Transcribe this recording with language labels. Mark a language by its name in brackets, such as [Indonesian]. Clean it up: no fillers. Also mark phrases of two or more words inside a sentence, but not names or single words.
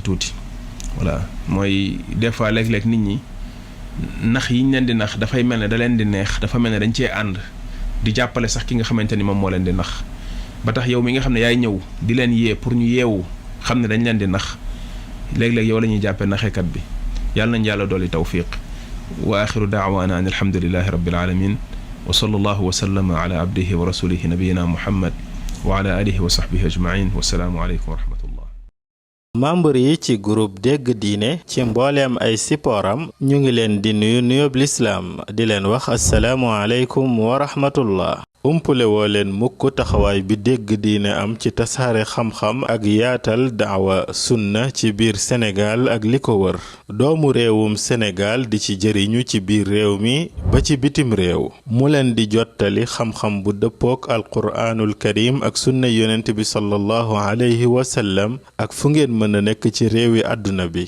[Wolof] tuuti voilà mooy [French] des fois [Wolof] léeg-léeg nit ñi nax yi ñu leen di nax dafay mel ne da leen di neex dafa mel ne dañ cee ànd di jàppale sax ki nga xamante ni moom moo leen di nax ba tax yow mi nga xam ne yaay ñëw di leen yee pour ñu yeewu xam ne dañ leen di nax léeg-léeg yow la ñuy jàppee naxekat bi yàlla nañ yàlla dolli tawfiq [Arabic] وآخر دعوانا أن الحمد لله رب العالمين وصلى الله وسلم على عبده ورسوله نبينا محمد وعلى آله وصحبه أجمعين والسلام عليكم ورحمة الله. [Wolof] membre yi ci groupe dégg diine ci mbooleem ay sipooram ñu ngi leen di nuyu nuyoob lislaam di leen wax [Arabic] السلام عليكم ورحمة الله. [Wolof] umpule woo leen mukk taxawaay bi dégg diine am ci tasaare xam-xam ak yaatal daawa sunna ci biir Sénégal ak li ko wër doomu réewum Sénégal di ci jëriñu ci biir réew mi ba ci bitim réew mu leen di jottali xam-xam bu dëppook [Arabic] القرآن الكريم [Wolof] ak sunna yonent bi [Arabic] صلى الله عليه وسلم [Wolof] ak fu ngeen mën a nekk ci réewi àdduna bi.